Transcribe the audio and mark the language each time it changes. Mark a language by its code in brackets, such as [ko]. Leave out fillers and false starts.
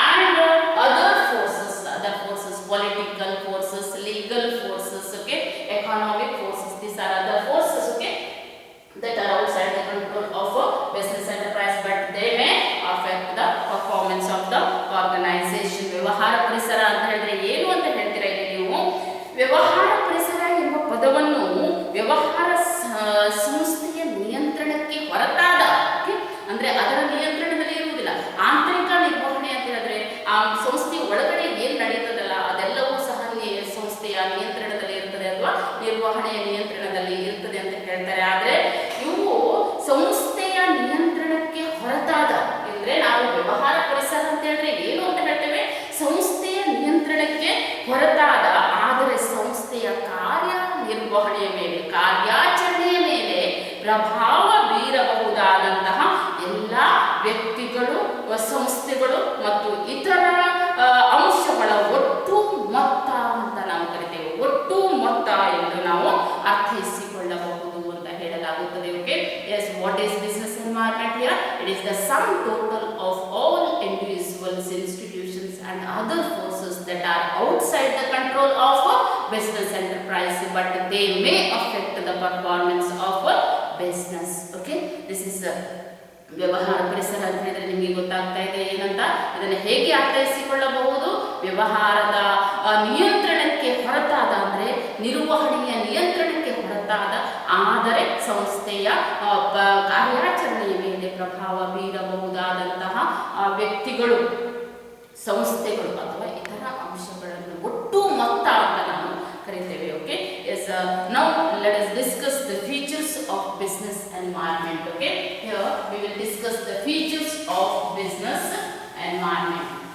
[en] And other forces, political forces, legal forces, okay? Economic forces. These are other forces, okay? That are outside the control of a business enterprise, but they may affect the performance of the organization. [kn] ವ್ಯವಹಾರ ಪರಿಸರ ಅಂತ ಹೇಳಿದ್ರೆ ಏನು ಅಂತ ಹೇಳ್ತೀರಾ ಇಲ್ಲಿ ನೀವು? ವ್ಯವಹಾರ ಪರಿಸರ ಎಂಬ ಪದವನ್ನು ವ್ಯವಹಾರ ಸಂಸ್ಥೆಯ ನಿಯಂತ್ರಣಕ್ಕೆ ಹೊರತಾದ, ಅಂದ್ರೆ ಅದರ ನಿಯಂತ್ರಣದಲ್ಲಿ ಇರುವುದಿಲ್ಲ. ಆಂತರಿಕ ನಿರ್ವಹಣೆ ಅಂತ ಹೇಳಿದ್ರೆ ಆ ಸಂಸ್ಥೆಯ ಒಳಗಡೆ ಏನು ನಡೀತದಲ್ಲ ಅದೆಲ್ಲವೂ ಸಹ ಸಂಸ್ಥೆಯ ನಿಯಂತ್ರಣದಲ್ಲಿ ಇರ್ತದೆ ಅಥವಾ ನಿರ್ವಹಣೆಯ ನಿಯಂತ್ರಣದಲ್ಲಿ ಇರ್ತದೆ ಅಂತ ಹೇಳ್ತಾರೆ. ಆದರೆ ಇವು ಸಂಸ್ಥೆಯ ನಿಯಂತ್ರಣಕ್ಕೆ ಹೊರತಾದ, ಅಂದ್ರೆ ನಾವು ವ್ಯವಹಾರ ಪರಿಸರ ಅಂತ ಹೇಳಿದ್ರೆ ಏನು ಅಂತ ಹೇಳ್ತೇವೆ? ಸಂಸ್ಥೆಯ ನಿಯಂತ್ರಣಕ್ಕೆ ಹೊರತಾದ, ಆದರೆ ಸಂಸ್ಥೆಯ ಕಾರ್ಯನಿರ್ವಹಣೆಯ ಮೇಲೆ, ಕಾರ್ಯಾಚರಣೆಯ ಮೇಲೆ ಪ್ರಭಾವ ಬೀರಬಹುದಾದಂತಹ ಎಲ್ಲ ವ್ಯಕ್ತಿಗಳು, ಸಂಸ್ಥೆಗಳು ಮತ್ತು ಇತರ ಅಂಶಗಳ ಒಟ್ಟು ಮೊತ್ತ ಅಂತ ನಾವು ಕರಿತೇವೆ. ಒಟ್ಟು ಮೊತ್ತ ಎಂದು ನಾವು ಅರ್ಥೈಸಿಕೊಳ್ಳಬಹುದು ಅಂತ ಹೇಳಲಾಗುತ್ತದೆ, okay? [en] Yes, what is business environment here? It is the sum total of all individuals, institutions and other forces that are outside the control of a business enterprise, but they may affect the performance of a business, okay? This is [kn] ವ್ಯವಹಾರ ಪರಿಸರ ಅಂತ ಹೇಳಿದ್ರೆ ನಿಮಗೆ ಗೊತ್ತಾಗ್ತಾ ಇದೆ ಏನಂತ. ಇದನ್ನು ಹೇಗೆ ಅರ್ಥೈಸಿಕೊಳ್ಳಬಹುದು? ವ್ಯವಹಾರದ ನಿಯಂತ್ರಣಕ್ಕೆ ಹೊರತಾದ, ಅಂದರೆ ನಿರ್ವಹಣೆಯ ನಿಯಂತ್ರಣಕ್ಕೆ ಹೊರತಾದ, ಆದರೆ ಸಂಸ್ಥೆಯ ಕಾರ್ಯಾಚರಣೆಯ ಮೇಲೆ ಪ್ರಭಾವ ಬೀರಬಹುದಾದಂತಹ ವ್ಯಕ್ತಿಗಳು, ಸಂಸ್ಥೆಗಳು ಅಥವಾ ಇತರ ಅಂಶಗಳನ್ನು ಒಟ್ಟು ಮೊತ್ತ ಅಂತ ನಾವು ಕರೀತೇವೆ, okay? [en] Yes, now let us discuss the features of business environment, okay? Here we will discuss the features of business environment.